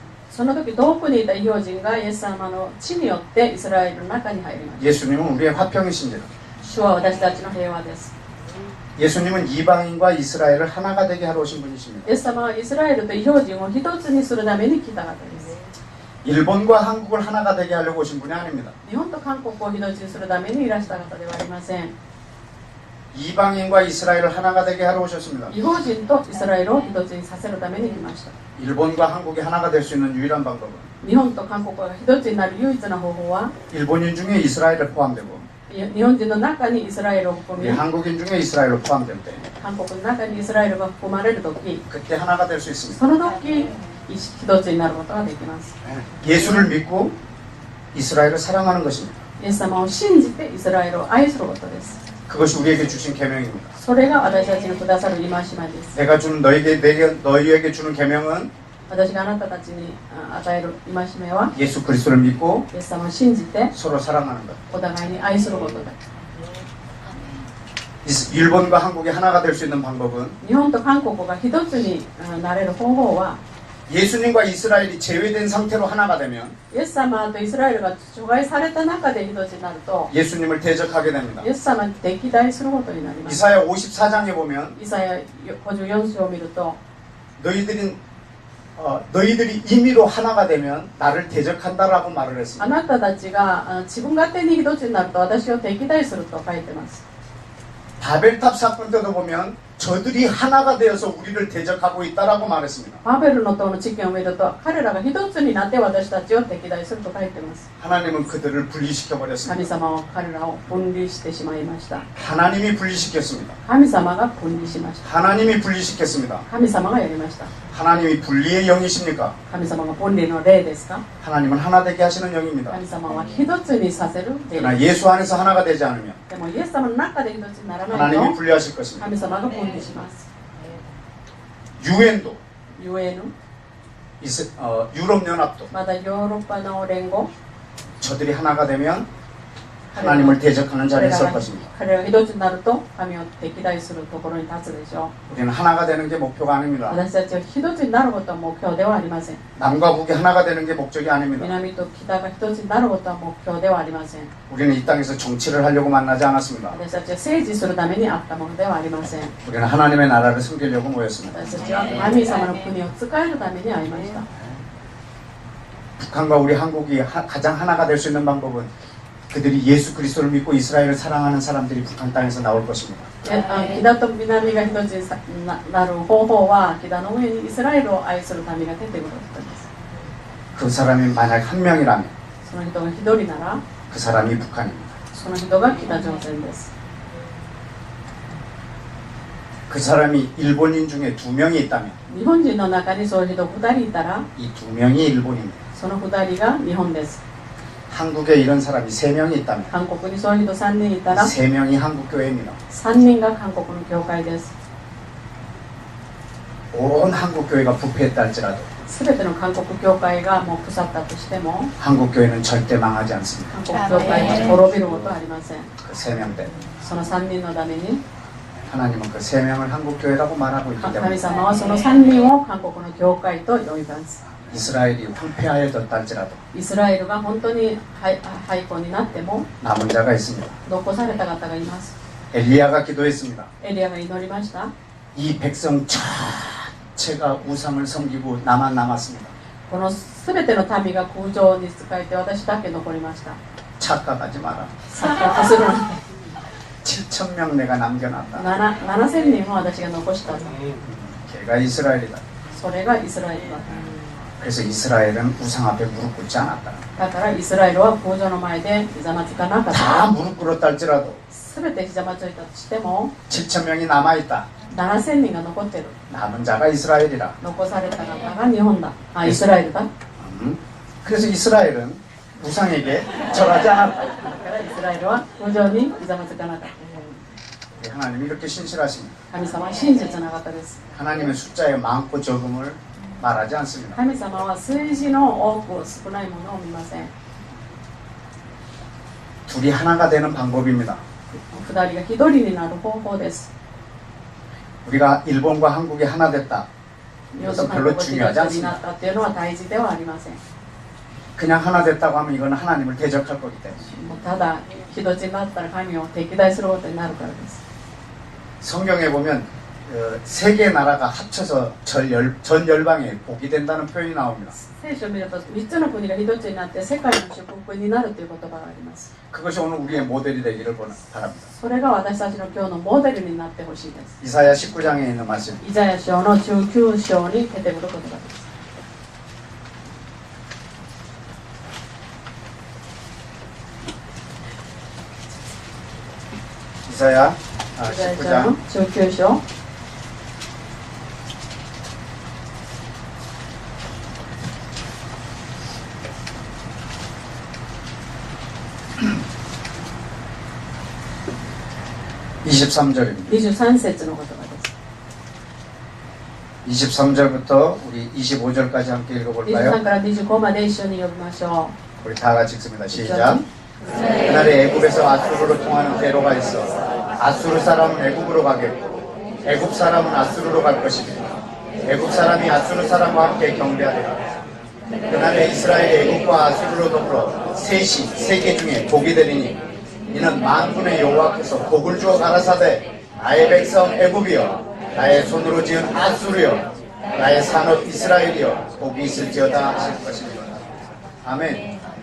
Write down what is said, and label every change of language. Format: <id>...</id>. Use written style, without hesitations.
<ja>その時遠くにいた異邦人がイエス様の血によってイスラエルの中に入りました。</ja> <ko>예수님은 우리의 화평이신지라.</ko> <ja>主は私たちの平和です。</ja> <ko>예수님은 이방인과 이스라엘을 하나가 되게 하러 오신 분이십니다.</ko> <ja>イエス様はイスラエルと異邦人を一つにするために来た方です。</ja> <ko>일본과 한국을 하나가 되게 하려고 오신 분이 아닙니다.</ko> <ja>日本と韓国を一つにするためにいらした方ではありません。</ja> <ko>이방인과 이스라엘을 하나가 되게 하러 오셨습니다.</ko> <ja>異邦人とイスラエルを一つにさせるために来ました。</ja> <ko>일본과 한국이 하나가 될 수 있는 유일한 방법은</ko> <ja>日本と韓国が一つになる唯一の方法は</ja> <ko>일본인 중에 이스라엘을 포함되고</ko> <ja>日本人の中にイスラエルを含</ja> <ko>우리</ko> <ja>み</ja> <ko>한국인 중에 이스라엘로 포함될 때</ko> <ja>韓国の中にイスラエルが含まれる時</ja> <ko>그때 하나가 될 수 있습니다.</ko> <ja>その時一つになることができます。</ja> <ko>예수를 믿고 이스라엘을 사랑하는 것입니다.</ko> <ja>イエス様を信じてイスラエルを愛することです。</ja> <ko>그것이 우리에게 주신 계명입니다.</ko> <ja>それが私たちにくださる戒めです。</ja> <ko>내가 주는 너희에게 주는 계명은</ko> <ja>私があなたたちに与える戒めは</ja> <ko>예수 그리스도를 믿고</ko> <ja>イエス様を信じて</ja> <ko>서로 사랑하는 것.</ko> <ja>お互いに愛することだ。</ja> <ko>일본과 한국이 하나가 될 수 있는 방법은</ko> <ja>日本と韓国が一つになれる方法は</ja> <ko>예수님과 이스라엘이 제외된 상태로 하나가 되면</ko> <ja>イエス様とイスラエルが除外された中で一つになると</ja> <ko>예수님을 대적하게 됩니다.</ko> <ja>イエス様に敵対することになります。</ja> <ko>이사야 54장에 보면</ko> <ja>イサヤ54章を見ると</ja> <ko>너희들이 임의로 하나가 되면 나를 대적한다라고 말을</ko> <ja>あ</ja> <ko>했습니다.</ko> <ja>なたたちが自分勝手に一つになると私を敵対すると書いてます。</ja> <ko>바벨탑 사건 때도 보면 저들이 하나가 되어서 우리를 대적하고 있다라고 말했습니다.</ko> <ja>バベルの塔の事件を見ると彼らが一つになって私たちを敵対すると書いてます。</ja> <ko>하나님은 그들을 분리시켜</ko> <ja>神</ja> <ko>버렸습니다.</ko> <ja>様は彼らを分離してしまいました。</ja> <ko>하나님이 분리시켰습니다.</ko> <ja>神様が分離しました。</ja> <ko>하나님이 분리시켰습니다.</ko> <ja>神様がやりました。</ja> <ko>하나님이 분리의 영이십니까?</ko> <ja>神様が分離の霊ですか？</ja> <ko>하나님은 하나 되게 하시는 영입니다.</ko> <ja>神様は一つにさせる霊</ja> <ko>그러나</ko> <ja>です。</ja> <ko>예수 안에서 하나가 되지 않으면</ko> <ja>でもイエス様の中で一つにならない</ja> <ko>하나님이</ko> <ja>と</ja> <ko>분리하실 것입니다.</ko> <ja>神様が分離します。</ja> <ko>유엔도</ko> <ja>ゆえの</ja> <ko>유럽연합도</ko> <ja>まだヨーロッパの連合</ja> <ko>저들이 하나가 되면 하나님을 대적하는 자리에 설 것입니다.</ko> <ja>彼らが一つになると神を敵対するところに立つでしょ</ja> <ko>우리는 하나가 되는 게 목표가</ko> <ja>う。</ja> <ko>아닙니다.</ko> <ja>私たちは一つになることは目標ではありません。</ja> <ko>남과 북이 하나가 되는 게 목적이 아닙니다.</ko> <ja>南と北が一つになることは目標ではありません。</ja> <ko>우리는 이 땅에서 정치를 하려고 만나지 않았습니다.</ko> <ja>私たちは政治するためにあったものではありません。</ja> <ko>우리는 하나님의 나라를 섬기려고 모였습니다.</ko> <ja>私たちは神様の国を使えるために会いました。</ja> <ko>북한과 우리 한국이 가장 하나가 될 수 있는 방법은 그들이 예수 그리스도를 믿고 이스라엘을 사랑하는 사람들이 북한 땅에서 나올 것입니다.</ko> <ja>北と南が一つになる方法は北の上にイスラエルを愛する民が出てくることです。</ja> <ko>그 사람이 만약 한 명이라면</ko> <ja>その人が一人なら</ja> <ko>그 사람이 북한입니다.</ko> <ja>その人が北朝鮮です。</ja> <ko>그 사람이 일본인 중에 2명이 있다면</ko> <ja>日本人の中にそういう人2人いたら</ja> <ko>이 2명이 일본입니다.</ko> <ja>その2人が日本です。</ja> <ko>한국에 이런 사람이 3명이 있다면</ko> <ja>韓国にそういう人3人いたら</ja> <ko>3명이 한국교회입니다.</ko> <ja>3人が韓国の教会です。</ja> <ko>온 한국교회가 부패했다 할지라도</ko> <ja>全ての韓国教会がもう腐ったとしても</ja> <ko>한국교회는 절대 망하지 않습니다.</ko> <ja>韓国教会は滅びることはありません。</ja> <ko>그 3명 때문에</ko> <ja>その3人のために</ja> <ko>하나님은 그 세 명을 한국 교회라고 말하고 있기</ko> <ja>神</ja> <ko>때문에</ko> <ja>様はその3人を韓国の教会と呼びます。</ja> <ko>이스라엘이 황폐하여졌다 할지라도</ko> <ja>イスラエルが本当に廃校になっても</ja> <ko>남은 자가 있습니다.</ko> <ja>残された方がいます。</ja> <ko>엘리야가 기도했습니다.</ko> <ja>エリアが祈りました。</ja> <ko>이 백성 자체가 우상을 섬기고 나만 남았습니다.</ko> <ja>この全ての民が空城に仕えて私だけ残りました。</ja> <ko>착각하지 마라.</ko> <ja>錯覚するなんて</ja> <ko>7,000명 내가 남겨놨다.</ko> <ja>7000人も私が残したと。</ja> <ko>걔가 이스라엘이다.</ko> <ja>それがイスラエルだ。</ja> <ko>그래서 이스라엘은 우상 앞에 무릎 꿇지 않았다.</ko> <ja>だからイスラエルは空城の前でひざまずかなかっ</ja> <ko>다</ko> <ja>た。</ja> <ko>무릎 꿇었다 할지라도</ko> <ja>全てひざまずいたとしても</ja> <ko>7,000명이 남아있다.</ko> <ja>7000人が残ってる。</ja> <ko>남은 자가 이스라엘이라.</ko> <ja>残された方が日本だ。あ、イスラエルだ。</ja> <ko>그래서 이스라엘은 우상에게 절하지 않았다.</ko> <ja>だからイスラエルは空城にひざまずかなかった。</ja> <ko>하나님이 이렇게 신실하십니다.</ko> <ja>神様は真実な方です。</ja> <ko>하나님의 숫자의 많고 적음을 말하지 않습니다.</ko> <ja>神様は数字の多く少ないものを見ません。</ja> <ko>둘이 하나가 되는 방법입니다.</ko> <ja>二人が一人になる方法です。</ja> <ko>우리가 일본과 한국이 하나 됐다.</ko> <ja>日本と</ja> <ko>이것은</ko> <ja>韓</ja> <ko>별로</ko> <ja>国が一</ja> <ko>중요하지</ko> <ja>つにな</ja> <ko>않습니다.</ko> <ja>ったっていうのは大事ではありません。</ja> <ko>그냥 하나 됐다고 하면 이건 하나님을 대적할 거기 때문에.</ko> <ja>もうただ一つになったら神を敵対することになるからです。</ja> <ko>성경에 보면 세 개의 나라가 합쳐서 전 열방에 복이 된다는 표현이 나옵니다.</ko> <ja>聖書を見ると3つの国が一つになって世界の祝福になるという言葉があります。</ja> <ko>그것이 오늘 우리의 모델이 되기를 바랍니다.</ko> <ja>それが私たちの今日のモデルになってほしいです。</ja> <ko>이사야 19장에 있는 말씀.</ko> <ja>イザヤ書の19章に出てくる言葉です。</ja> <ko>이사야</ko> <ja>イザヤ書の</ja> <ko>19장</ko> <ja>19章</ja> <ko>23절입니다.</ko> <ja>23節の言葉です。</ja> <ko>23절부터 우리 25절까지 함께</ko> <ja>23</ja> <ko>읽어볼까요?</ko> <ja>から25まで一緒に読みましょ</ja> <ko>우리 다 같이 읽습니다. 시작. 그날에 애굽에서 아수르로 통하는 대로가 있어 아수르 사람은 애굽으로 가겠고 애굽 사람은 아수르로 갈 것입니다. 애굽 사람이 아수르 사람과 함께 경배하리라. 그날에 이스라엘이 애굽과 아수르로 더불어 셋이 세계 중에 복이 되리니 이는 만군의 여호와께서 복을 주어 가라사대 나의 백성 애굽이여 나의 손으로 지은 아수르여 나의 산업 이스라엘이여 복이 있을지어다 하실 것입니다. 아멘.</ko>